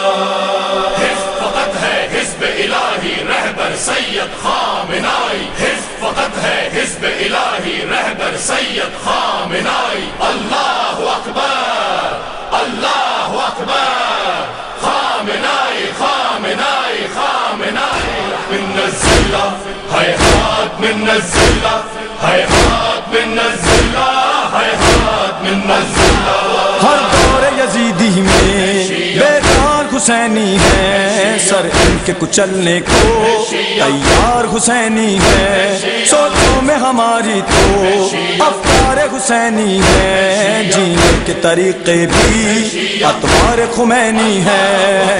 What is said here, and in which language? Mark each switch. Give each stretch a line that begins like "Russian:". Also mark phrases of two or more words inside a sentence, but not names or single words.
Urdu: حزب فقط ہے حزب الہی رہبر سید خامنائی. حزب فقط ہے حزب الہی رہبر سید خامنائی.
Arabic: اللہ اکبر اللہ اکبر خامنائی خامنائی خامنائی. من الذلہ حیات من الذلہ حیات من الذلہ حیات من الذلہ.
Urdu: ہر دور یزیدی میں بیدار حسینی ہے, سر ان کے کچلنے کو تیار حسینی ہے. سوچوں میں ہماری تو افکار حسینی ہے, جینے کے طریقے بھی اطوار خمینی ہے.